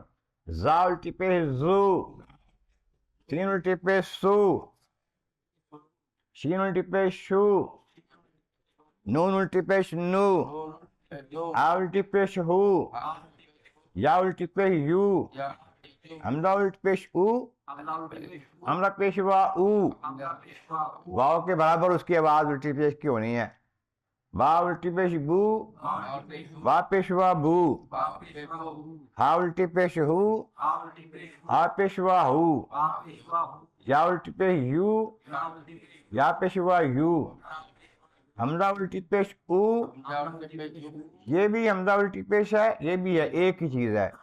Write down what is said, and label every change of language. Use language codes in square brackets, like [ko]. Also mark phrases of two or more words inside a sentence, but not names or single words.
[ur] زا الٹی پیش زو, سین الٹی پیش سو, شین الٹی پیش شو, نون الٹی پیش نو, آ الٹی پیش ہو, یا الٹی پیش یو, حمزہ الٹی پیش او, حمزہ پیش وا او. واو کے برابر اس کی آواز الٹی پیش کی ہونی ہے. با الٹی پیش بو, با پیش وا بو, ہا الٹی پیش ہو, ہا پیش وا ہو, یا الٹی پیش یو, یا پیش وا یو. حمزہ الٹی پیش او, یہ بھی حمزہ الٹی پیش ہے, یہ بھی ہے, ایک ہی چیز ہے.